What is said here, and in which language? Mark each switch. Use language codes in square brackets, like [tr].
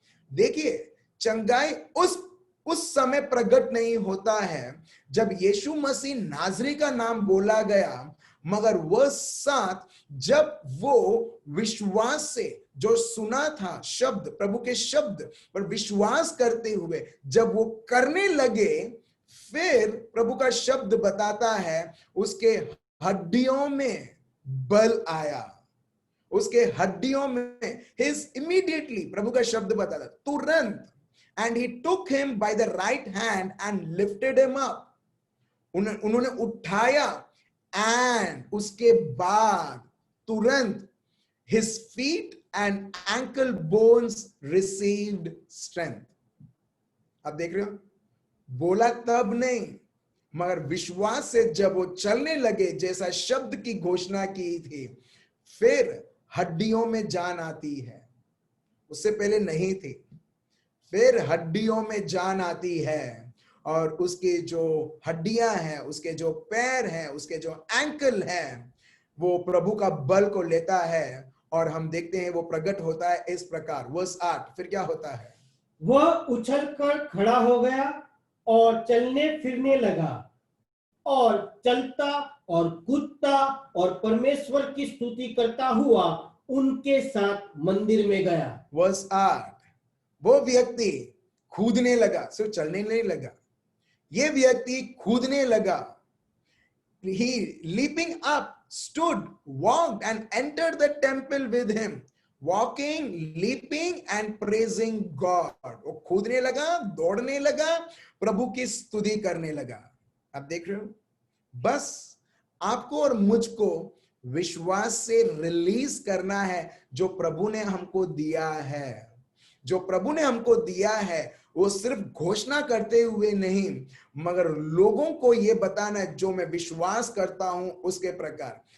[hi] देखिए, चंगाई उस समय प्रकट नहीं होता है जब यीशु मसीह नाजरी का नाम बोला गया, मगर वह 7 जब वो विश्वास से जो सुना था शब्द, प्रभु के शब्द पर विश्वास करते हुए जब वो करने लगे, फिर प्रभु का शब्द बताता है उसके हड्डियों में बल आया। उसके हड्डियों में [en] his immediately, [hi] प्रभु का शब्द बताता तुरंत, [en] and he took him by the right hand and lifted him up. [hi] उन्होंने उठाया, [en] and [hi] उसके बाद तुरंत [en] his feet and ankle bones received strength. [hi] आप देख रहे हो, बोला तब नहीं, मगर विश्वास से जब वो चलने लगे जैसा शब्द की घोषणा की थी, फिर हड्डियों में जान आती है। उससे पहले नहीं थी, फिर हड्डियों में जान आती है। और उसके जो हड्डियां हैं, उसके जो पैर हैं, उसके जो एंकल हैं, वो प्रभु का बल को लेता है। और हम देखते हैं वो प्रकट होता है इस प्रकार। वर्स 8 फिर क्या होता है? वह उछलकर खड़ा हो गया और चलने फिरने लगा और चलता और कूदता और परमेश्वर की स्तुति करता हुआ उनके साथ मंदिर में गया। वर्स 8, वो व्यक्ति कूदने लगा, सिर्फ चलने नहीं लगा, ये व्यक्ति कूदने लगा। [en] He leaping up stood, walked and entered the temple with him, walking, leaping and praising God. [hi] वो कूदने लगा, दौड़ने लगा, प्रभु की स्तुति करने लगा। आप देख रहे हो, बस आपको और मुझको विश्वास से रिलीज करना है जो प्रभु ने हमको दिया है। जो प्रभु ने हमको दिया है वो सिर्फ घोषणा करते हुए नहीं, मगर लोगों को ये बताना है जो मैं विश्वास करता हूं उसके प्रकार।